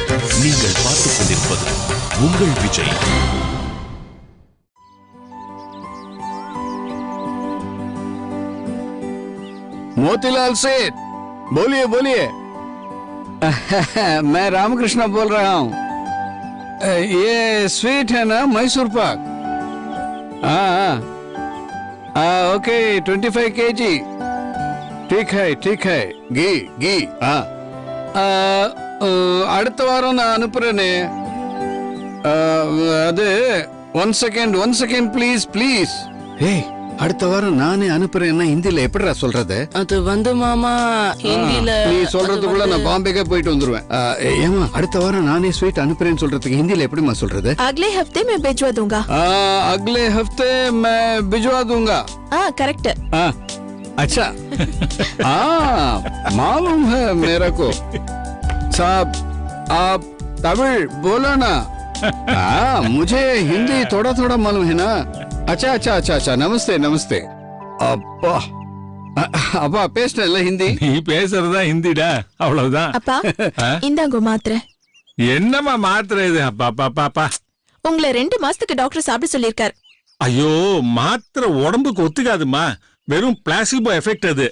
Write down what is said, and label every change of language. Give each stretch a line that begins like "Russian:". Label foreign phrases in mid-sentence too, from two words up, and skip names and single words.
Tamil: நீங்கள் பார்த்துக் கொண்டிருப்பது உங்கள் விஜய்.
Hindi: मोतीलाल सेठ, बोलिए बोलिए। मैं रामकृष्ण बोल रहा हूँ। ये स्वीट है ना, मैसूर पाक? हाँ, ओके, 25 kg। ठीक है, घी। हाँ,
Tamil: அடுத்த வாரம் நான் அனுப்புறேனே.
English: அது one second please.
Tamil: ஏய், அடுத்த வாரம் நானே அனுப்புறேன்னா ஹிந்தில எப்படிடா சொல்றது? அது வந்து மாமா ஹிந்தில நீ சொல்றதுக்குள்ள நான் பாம்பேக்கே போயிட்டு வந்துருவேன். ஏமா, அடுத்த வாரம் நானே ஸ்வீட் அனுப்புறேன்னு சொல்றதுக்கு ஹிந்தில எப்படிமா சொல்றது?
Hindi: अगले हफ्ते मैं भिजवा दूंगा। अगले हफ्ते मैं भिजवा दूंगा। करेक्ट। अच्छा। मालूम है मेरे को। साहब, आप तमिल बोलो ना। मुझे हिंदी थोड़ा थोड़ा मालूम है ना। अच्छा, नमस्ते।
Tamil: அப்பா பேசுறல ஹிந்தி. நீ பேசுறதா ஹிந்திடா, அவ்வளவுதான். அப்பா, இந்தாங்க மாத்திரை. என்னமா மாத்திரை இது? அப்பா உங்களை 2 மாசத்துக்கு டாக்டர் சாப்பிட சொல்லிருக்காரு. ஐயோ, மாத்திரை உடம்புக்கு ஒத்துக்காதுமா. வெறும்
English: placebo effect
Tamil: அது.